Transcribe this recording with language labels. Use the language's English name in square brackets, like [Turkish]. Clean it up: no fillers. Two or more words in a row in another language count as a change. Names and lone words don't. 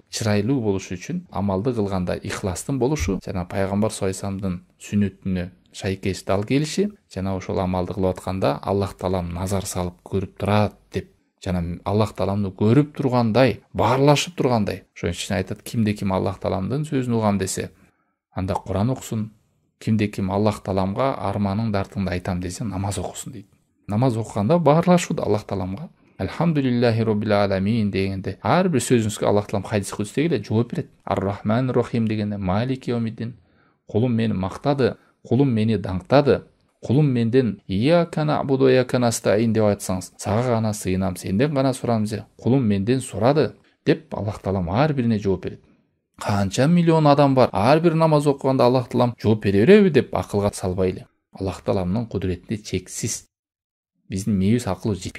[Kyrgyz] Чырайлуу болушу үчүн амалды кылганда ихластын болушу, жана пайгамбар [Arabic] صلى الله عليه وسلم [Kyrgyz] сүннөтүнө шайкеш дал келиши, жана ошол амалды кылып атканда Аллах таалам назар салып көрүп турат деп, жана Аллах тааламды көрүп тургандай, баарлашып тургандай. Ошон үчүн айтат, кимде ким Аллах тааламдын сөзүн угам десе, анда Куран окусун. Кимде ким Аллах тааламга арманың дартыңды айтам десе, намаз окусун дейт. Намаз окуганда баарлашуу Аллах тааламга. [Arabic] الحمد لله رب العالمين [Kyrgyz] дегенде ар бир сөзүңүзгө Аллах таалам хадис кудустеги эле жооп берет. [Arabic] الرحمن الرحيم [Kyrgyz] дегенде [Arabic] مالك يوم الدين, [Kyrgyz] кулум мени мактады, кулум мени даңктады, кулум менден [Arabic] إياك نعبد وإياك نستعين [Kyrgyz] деп айтсаңыз, сага гана сыйынам, сенден гана сурам десе, кулум менден сурады деп Аллах таалам ар бирине жооп берет. Канча миллион адам бар, ар бир намаз окуганда Аллах таалам жооп бере береби деп акылга салбайлы. Аллах тааламдын кудурети чексиз. Биздин мээбиз акылы жетпейт.